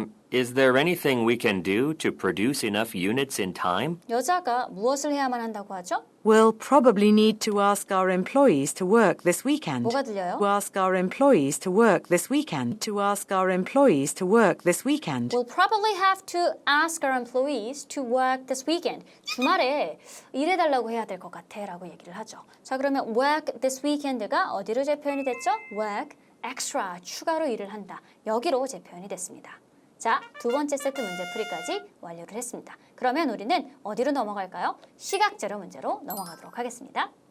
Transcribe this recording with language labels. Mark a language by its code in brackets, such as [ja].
[en] Is there anything we can do to produce enough units in time? [ko] 여자가 무엇을 해야만 한다고 하죠? [en] We'll probably need to ask our employees to work this weekend. [ko] 뭐가 들려요? [en] To ask our employees to work this weekend. To ask our employees to work this weekend. We'll probably have to ask our employees to work this weekend. [ko] 주말에 일해달라고 해야 될 것 같아 라고 얘기를 하죠. 자, 그러면 [en] work this weekend [ko] 가 어디로 재표현이 됐죠? [en] work extra, [ko] 추가로 일을 한다. 여기로 재표현이 됐습니다. 자, 두 번째 세트 문제 풀이까지 완료를 했습니다. 그러면 우리는 어디로 넘어갈까요? 시각자료 문제로 넘어가도록 하겠습니다.